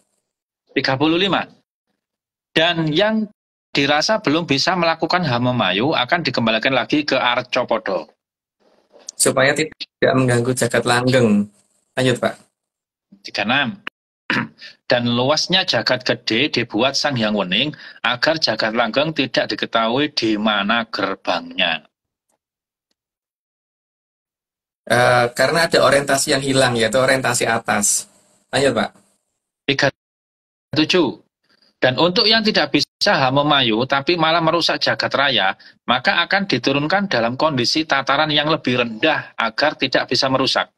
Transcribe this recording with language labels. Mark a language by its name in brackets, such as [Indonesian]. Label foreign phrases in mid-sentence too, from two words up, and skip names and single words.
[Indonesian] 35. Dan yang dirasa belum bisa melakukan Hamemayu akan dikembalikan lagi ke Arcapada. Supaya tidak mengganggu jagat langgeng. Lanjut Pak. 36. Dan luasnya jagat gede dibuat Sang Hyang Wening agar jagat langgeng tidak diketahui di mana gerbangnya. Karena ada orientasi yang hilang, yaitu orientasi atas. Lanjut Pak. 37. Dan untuk yang tidak bisa Hamemayu tapi malah merusak jagat raya, maka akan diturunkan dalam kondisi tataran yang lebih rendah agar tidak bisa merusak.